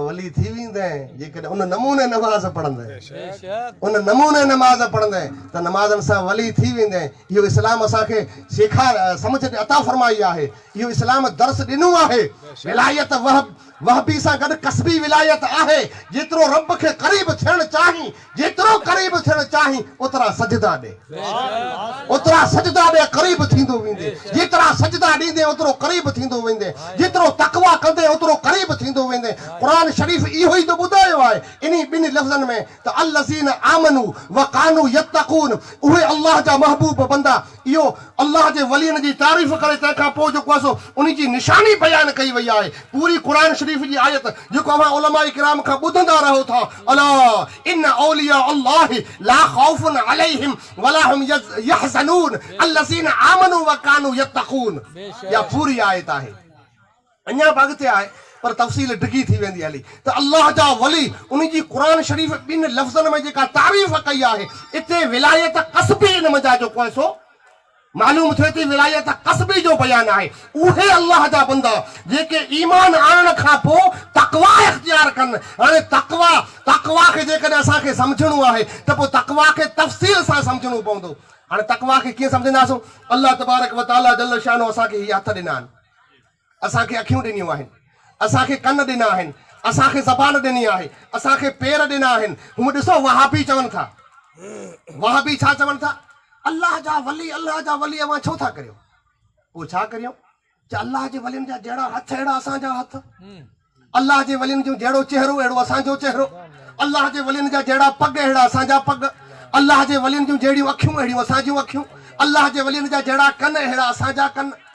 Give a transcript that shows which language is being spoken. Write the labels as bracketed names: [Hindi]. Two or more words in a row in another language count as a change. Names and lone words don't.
[Sindhi] वली थी वेंदे जेकॾहिं उन नमूने नमाज़ पढ़ंदे उन नमूने नमाज़ पढ़ंदे त नमाज़नि सां वली थी वेंदे इहो इस्लाम असांखे सम्झ अता फरमाई आहे इहो इस्लाम दर्स ॾिनो आहे विलायत वहबी सां गॾु कसबी विलायत आहे जेतिरो रब खे क़रीब थियणु चाहीं जेतिरो क़रीब थियणु चाहीं ओतिरा सजदा ॾे ओतिरा सजदा ॾे क़रीब थींदो वेंदे जेतिरा सजदा ॾींदे ओतिरो क़रीब थींदो वेंदे जेतिरो तक़वा कंदे ओतिरो क़रीब थींदो वेंदे क़ुरान शरीफ़ इहो ई त ॿुधायो आहे इन्ही ॿिनि लफ़्ज़नि में त [Arabic] الذين آمنوا وكانوا يتقون [Sindhi] उहे अल्लाह जा महबूब बंदा इहो अल्लाह जे वलियनि जी तारीफ़ करे तंहिंखां पोइ जेको आहे सो उन जी निशानी बयानु कई वई आहे पूरी क़ुरान शरीफ़ जी आयत जेको अवां उलमा किराम खां ॿुधंदा रहो था [Arabic] ألا إن أولياء الله لا خوف عليهم ولا هم يحزنون الذين آمنوا وكانوا يتقون [Sindhi] या पूरी आयत आहे अञा अॻिते आहे पर तफ़सील डिगी थी वेंदी हली त अल्लाह जा वली उन जी क़ुरान शरीफ़ ॿिनि लफ़्ज़नि में जेका तारीफ़ कई आहे इते विलायत कसबी इन मज़ा जेको आहे सो मालूम थिए थी विलायत कसबी जो बयान आहे उहे अल्लाह जा बंदा जेके ईमान आणण खां पोइ तक़वा इख्तियार कनि हाणे तक़वा खे जेकॾहिं असांखे सम्झणो आहे त पोइ तक़वा खे तफ़सील सां सम्झणो पवंदो हाणे तक़वा खे कीअं सम्झंदासीं अल्लाह [Arabic] تبارك وتعالى جل شانه [Sindhi] असांखे हीअ हथ ॾिना आहिनि असांखे अखियूं ॾिनियूं आहिनि असांखे कन ॾिना आहिनि असांखे ज़बान ॾिनी आहे असांखे पेर ॾिना आहिनि हूअं ॾिसो वहाबी चवनि था वहाबी छा चवनि था अल्लाह जा वली अवां छो था करियो पोइ छा करियो अल्लाह जे वलियुनि जा जहिड़ा हथ अहिड़ा असांजा हथ अल्लाह जे वलियुनि जो जहिड़ो चेहरो अहिड़ो असांजो चेहरो अल्लाह जे वलियुनि जा जहिड़ा पग अहिड़ा असांजा पग अल्लाह जे वलियुनि जूं जहिड़ियूं अखियूं अहिड़ियूं असांजियूं अखियूं अल्लाह जे वलियुनि जा जहिड़ा कन अहिड़ा असांजा कन